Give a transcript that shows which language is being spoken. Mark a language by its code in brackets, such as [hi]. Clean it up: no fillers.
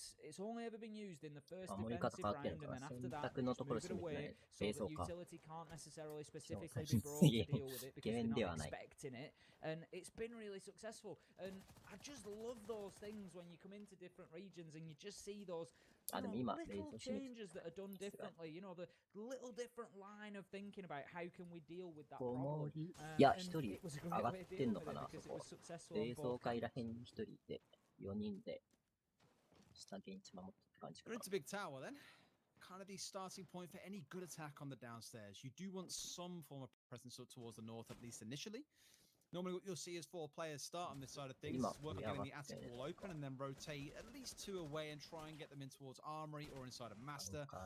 [en] It's only ever been used in the first defensive round, and then after that, they just move it away so that utility can't necessarily specifically be brought to deal with it because they're not expecting it. And it's been really successful. And I just love those things when you come into different regions and you just see those little changes that are done differently. You know, the little different line of thinking about how can we deal with that problem. [ja] Yeah, 1人上がってんのかな、そこ。冷蔵会らへんに1人いて、4人で下現地守ってって感じかな。 [en] We're into big tower then. Kind of the starting point for any good attack on the downstairs. You do want some form of presence up towards the north, at least initially. Normally what you'll see is 4 players start on this side of things, work on getting the attic wall open, and then rotate at least 2 away and try and get them in towards armory or inside a master.